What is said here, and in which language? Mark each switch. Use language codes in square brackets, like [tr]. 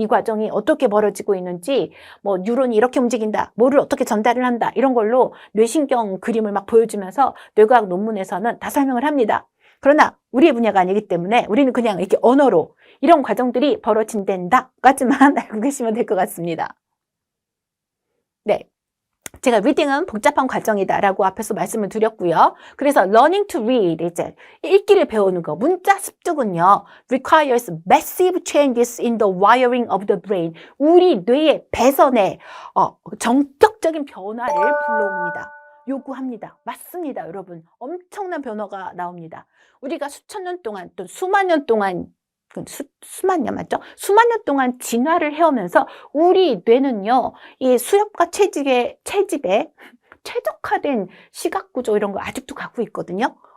[ko] 이 과정이 어떻게 벌어지고 있는지, 뭐 뉴런이 이렇게 움직인다, 뭐를 어떻게 전달을 한다, 이런 걸로 뇌신경 그림을 막 보여주면서 뇌과학 논문에서는 다 설명을 합니다. 그러나 우리의 분야가 아니기 때문에 우리는 그냥 이렇게 언어로 이런 과정들이 벌어진단다까지만 알고 계시면 될 것 같습니다. 네. 제가 리딩은 복잡한 과정이다라고 앞에서 말씀을 드렸고요. 그래서 [en] learning to read, [ko] 이제 읽기를 배우는 거, 문자 습득은요, [en] requires massive changes in the wiring of the brain. [ko] 우리 뇌의 배선에 전격적인 변화를 불러옵니다. 요구합니다. 맞습니다, 여러분. 엄청난 변화가 나옵니다. 우리가 수천 년 동안 또 수만 년 동안 수만 년 맞죠? 수만 년 동안 진화를 해오면서 우리 뇌는요, 이 수렵과 채집에 최적화된 시각 구조 이런 거 아직도 갖고 있거든요.